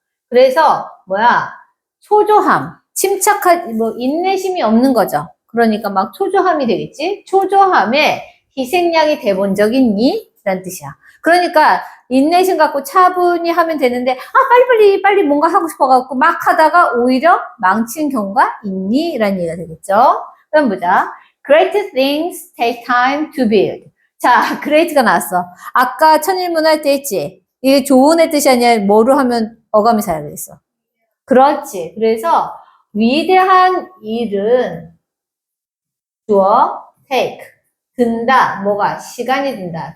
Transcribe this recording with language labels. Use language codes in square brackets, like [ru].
[ko] 그래서 초조함, 인내심이 없는 거죠. 그러니까 막 초조함이 되겠지? 초조함에 희생양이 돼본 적 있니? 라는 뜻이야. 그러니까 인내심 갖고 차분히 하면 되는데 빨리 뭔가 하고 싶어갖고 막 하다가 오히려 망치는 경우가 있니? 라는 얘기가 되겠죠. 그럼 보자. [en] Great things take time to build. [ko] 자, great가 나왔어. 아까 천일문 할 때 했지? 이게 좋은 애 뜻이 아니라 뭐로 하면 어감이 잘 되겠어. 그렇지. 그래서 위대한 일은 주어 take 든다. 시간이 든다.